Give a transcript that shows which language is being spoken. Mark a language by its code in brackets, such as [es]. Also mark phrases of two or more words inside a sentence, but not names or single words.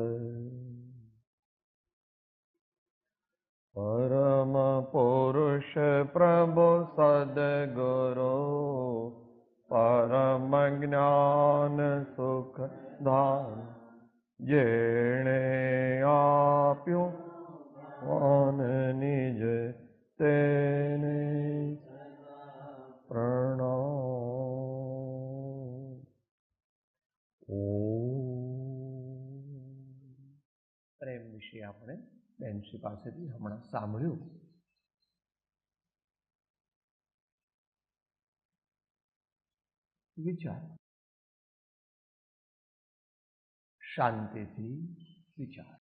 [gu] પરમ પુરુષ પ્રભુ સદ્ગુરુ પરમ જ્ઞાન સુખ દાન જેણે આપ્યો વાન નિજ તેને પ્રણામ। પ્રેમ વિશે આપણે બેનશ્રી પાસેથી હમણાં સાંભળ્યું. વિચાર, શાંતિથી વિચાર.